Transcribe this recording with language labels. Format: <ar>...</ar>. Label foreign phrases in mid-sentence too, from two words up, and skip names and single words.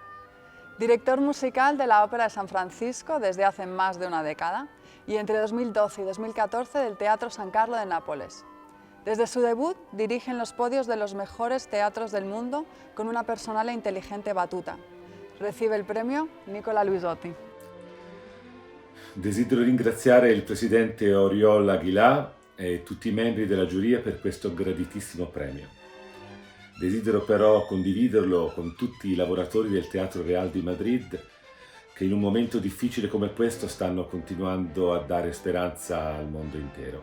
<es>Director musical de la Ópera de San Francisco desde hace más de una década y entre 2012 y 2014 del Teatro San Carlo de Nápoles. Desde su debut dirige en los podios de los mejores teatros del mundo con una personal e inteligente batuta. Recibe il premio Nicola Luisotti.</es> <it>Desidero ringraziare il presidente Oriol Aguilar e tutti i membri della giuria per questo graditissimo premio. Desidero però condividerlo con tutti i lavoratori del Teatro Real di Madrid che in un momento difficile come questo stanno continuando a dare speranza al mondo intero.</it>